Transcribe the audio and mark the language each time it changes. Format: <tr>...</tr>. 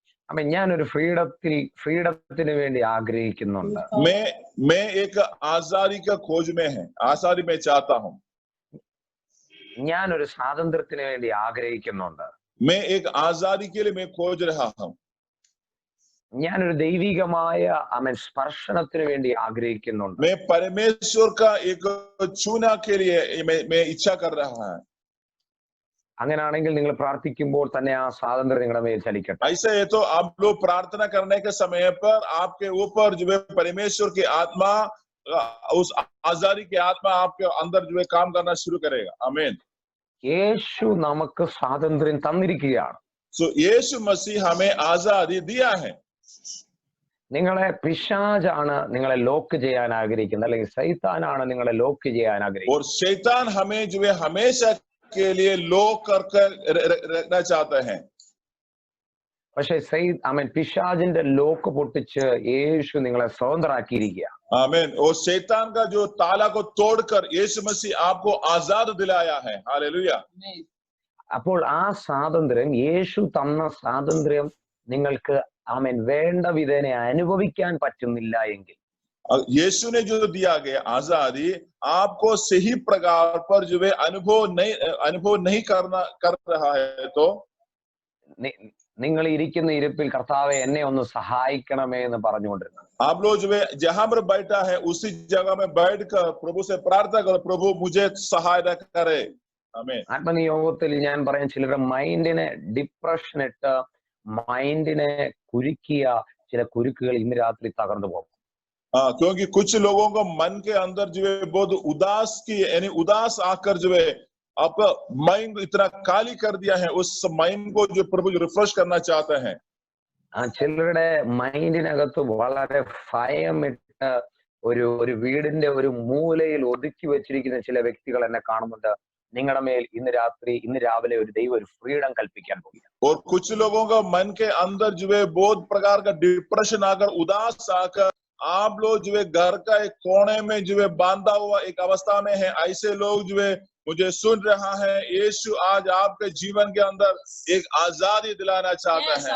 <ml>അപ്പൊ ഞാനൊരു ഫ്രീഡത്തിന് വേണ്ടി ആഗ്രഹിക്കുന്നുണ്ട്.</ml> <hi>मैं एक आजादी का खोज में है, आजादी में चाहता हूँ.</hi> <ml>ഞാനൊരു സ്വാതന്ത്ര്യത്തിന് വേണ്ടി ആഗ്രഹിക്കുന്നുണ്ട്.</ml> <hi>मैं एक आजादी के लिए मैं खोज रहा हूँ.</hi> <ml>ഞാനൊരു ദൈവികമായ സ്പർശനത്തിന് വേണ്ടി ആഗ്രഹിക്കുന്നുണ്ട്.</ml> <hi>मैं परमेश्वर का एक छूना के लिए मैं इच्छा कर रहा है.</hi> <ml>അങ്ങനെയാണെങ്കിൽ നിങ്ങൾ പ്രാർത്ഥിക്കുമ്പോൾ തന്നെ ആ സ്വാതന്ത്ര്യം നിങ്ങളുടെ മേൽ ചലിക്കട്ടെ.</ml> <hi>ऐसा है तो आप लोग प्रार्थना करने के समय पर आपके ऊपर जो है परमेश्वर की आत्मा, उस आजादी की आत्मा आपके अंदर जो है काम करना शुरू करेगा. आमीन.</hi> <ml>യേശു നമുക്ക് സ്വാതന്ത്ര്യം തന്നിരിക്കുകയാണ്.</ml> <hi>सो यीशु मसीह हमें आजादी दिया है.</hi> <ml>നിങ്ങളെ പിശാചാണ് നിങ്ങളെ ലോക്ക് ചെയ്യാൻ ആഗ്രഹിക്കുന്നത്, അല്ലെങ്കിൽ സൈത്താനാണ് നിങ്ങളെ ലോക്ക് ചെയ്യാൻ ആഗ്രഹിക്കുന്നത്.</ml> <hi>और शैतान हमें जो है हमेशा के लिए लॉक कर रखना चाहता है.</hi> <ml>പക്ഷെ പിശാചിന്റെ ലോക്ക് പൊട്ടിച്ച് യേശു നിങ്ങളെ സ്വതന്ത്രരാക്കിയിരിക്കുക.</ml> <hi>आमीन. और शैतान का जो ताला को तोड़कर यीशु मसीह आपको आजाद दिलाया है. हालेलुया.</hi> <ml>അപ്പോൾ ആ സ്വാതന്ത്ര്യം, യേശു തന്ന സ്വാതന്ത്ര്യം നിങ്ങൾക്ക് വേണ്ട വിധേന അനുഭവിക്കാൻ പറ്റുന്നില്ല എങ്കിൽ,</ml> <hi>यीशु ने जो दिया गया आजादी आपको सही प्रकार पर जो है अनुभव नहीं कर रहा है तो</hi> <ml>നിങ്ങൾ ഇരിക്കുന്ന ഇരിപ്പിൽ കർത്താവേ എന്നെ ഒന്ന് സഹായിക്കണമേ എന്ന് പറഞ്ഞുകൊണ്ടിരുന്നു.</ml> <hi>आप लोग जो है जहां पर बैठा है उसी जगह में बैठकर प्रभु से प्रार्थना करो, प्रभु मुझे सहायता करे. आमीन.</hi> <ml>ആത്മനിയോഗത്തിൽ ഞാൻ പറയാൻ, ചിലരുടെ മൈൻഡിനെ ഡിപ്രഷൻ ഇട്ട് മൈൻഡിനെ കുരുക്കിയ ചില കുരുക്കുകൾ ഇന്ന് രാത്രി തകർന്നു പോകും.</ml> <hi>क्योंकि कुछ लोगों को मन के अंदर जो है बहुत उदास आकर जो है आपका माइंड इतना काली कर दिया है, उस माइंड को जो प्रभु रिफ्रेश करना चाहते हैं.</hi> <ml>ചിലരുടെ മൈൻഡിനകത്ത് വളരെ ഭയമിട്ട് ഒരു വീടിന്റെ ഒരു മൂലയിൽ ഒതുക്കി വെച്ചിരിക്കുന്ന ചില വ്യക്തികൾ എന്നെ കാണുന്നുണ്ട്. നിങ്ങളുടെ മേൽ ഇന്ന് രാവിലെ ഒരു ദൈവം ഒരു ഫ്രീഡം കൽപ്പിക്കാൻ പോകുക.</ml> <hi>और कुछ लोगों का मन के अंदर जो है बहुत प्रकार का डिप्रेशन आकर, उदास आकर, आप लोग जो है घर का एक कोने में जो है बांधा हुआ एक अवस्था में है. ऐसे लोग जो है मुझे सुन रहा है, यीशु आज आपके जीवन के अंदर एक आजादी दिलाना चाहता है.</hi>